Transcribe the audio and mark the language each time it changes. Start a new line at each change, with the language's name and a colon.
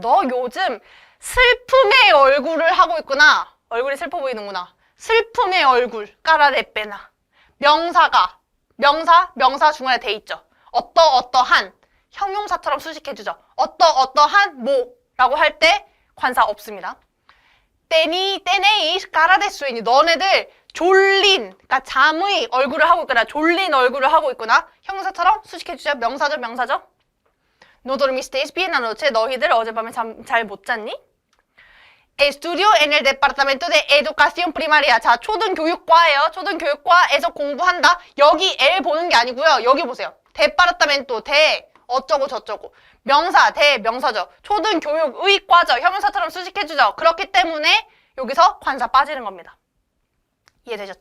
Korean: 너 요즘 슬픔의 얼굴을 하고 있구나. 얼굴이 슬퍼 보이는구나.
Spanish: 슬픔의 얼굴, cara de pena.
Korean: 명사가, 명사 중간에 돼 있죠. 어떠한 형용사처럼 수식해주죠. 어떠한 뭐라고 할 때 관사 없습니다.
Spanish: tenéis cara de sueño.
Korean: 너네들 졸린, 그러니까 잠의 얼굴을 하고 있거나 졸린 얼굴을 하고 있구나. 형용사처럼 수식해주죠. 명사죠.
Spanish: No dormisteis bien anoche.
Korean: 너희들 어젯밤에 잠 잘 못 잤니?
Spanish: Estudio en el departamento de educación primaria.
Korean: 자, 초등교육과예요. 초등교육과에서 공부한다. 여기 L 보는 게 아니고요. 여기 보세요. departamento, 어쩌고 저쩌고. 명사, 대명사죠. 초등교육의 과죠. 형용사처럼 수식해주죠. 그렇기 때문에 여기서 관사 빠지는 겁니다. 이해되셨죠?